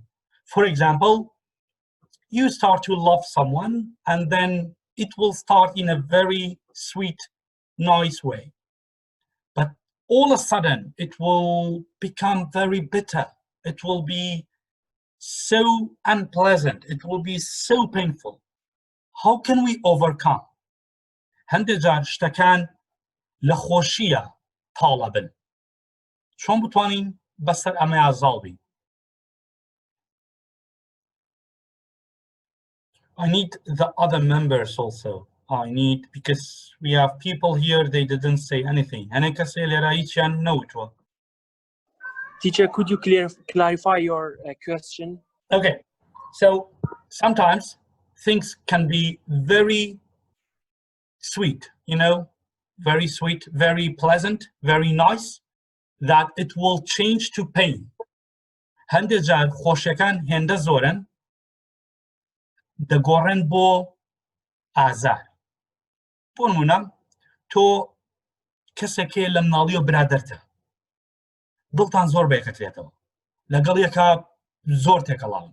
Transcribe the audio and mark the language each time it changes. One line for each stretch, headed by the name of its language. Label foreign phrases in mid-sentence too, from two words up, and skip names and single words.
English: For example, you start to love someone and then it will start in a very sweet, nice way. But all of a sudden, it will become very bitter. It will be so unpleasant. It will be so painful. How can we overcome?
Central Kurdish: هەندێک جار شتەکان لە خۆشیە تاڵە بن. چۆن بتوانین بەسەر ئەمە ئازاڵ بین؟
English: I need the other members also. I need, because we have people here, they didn't say anything.
Central Kurdish: هەنێک کەسێ لێرە هیچیان نەوتووە.
English: Teacher, could you clarify your question? Okay, so sometimes things can be very sweet, you know, very sweet, very pleasant, very nice, that it will change to pain.
Central Kurdish: هەندێک جار خۆشیەکان هێندە زۆرن دەگۆڕێن بۆ ئازار. بۆ نمونە تۆ کەسێکێ لە مناڵی و برادەرتە، دڵتان زۆر بەیەکەترێتەوە، لەگەڵ یەکە زۆر تێکەڵاون.